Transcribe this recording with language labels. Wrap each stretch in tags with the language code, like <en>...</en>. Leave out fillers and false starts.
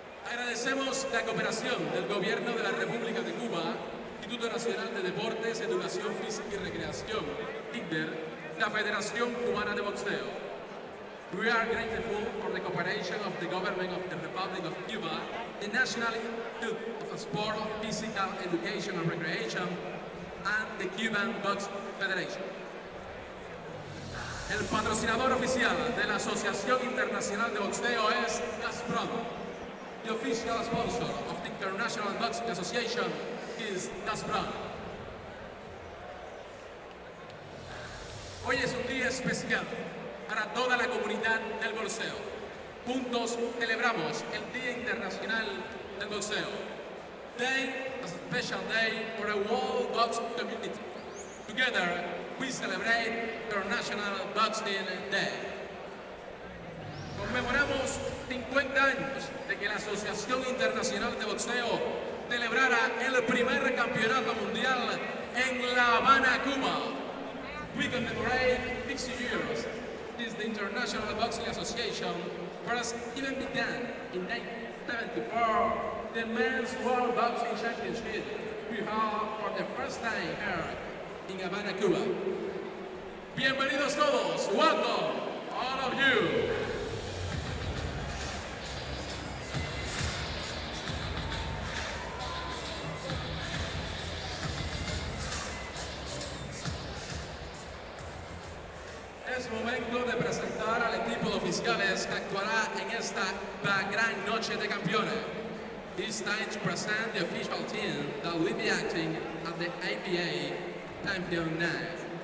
<es>Agradecemos la cooperación del Gobierno de la República de Cuba, Instituto Nacional de Deportes, Educación Física y Recreación, IBA, la Federación Cubana de Boxeo.</es> <en>We are grateful for the cooperation of the Government of the Republic of Cuba, the National Institute of Sport, Physical Education and Recreation, and the Cuban Box Federation.</en> <es>El patrocinador oficial de la Asociación Internacional de Boxeo es Gazprom.</es> <en>The official sponsor of the International Boxing Association is Gazprom.</en> <es>Hoy es un día especial para toda la comunidad del boxeo. Juntos celebramos el Día Internacional del Boxeo.</es> <en>Today is a special day for the world boxing community. Together, we celebrate International Boxing Day.</en> <es>Conmemoramos 50 años de que la Asociación Internacional de Boxeo celebrara el primer campeonato mundial en La Habana, Cuba.</es> <en>We commemorate 60 years since the International Boxing Association first even began in 1974 the Men's World Boxing Championship we held for the first time here in Havana, Cuba.</en> <es>Bienvenidos todos,</es> <en>welcome all of you.</en> <es>Es momento de presentar al equipo de oficiales que actuará en esta gran noche de campeones.</es> <en>It's time to present the official team that will be acting at the IBA Champion Night.</en>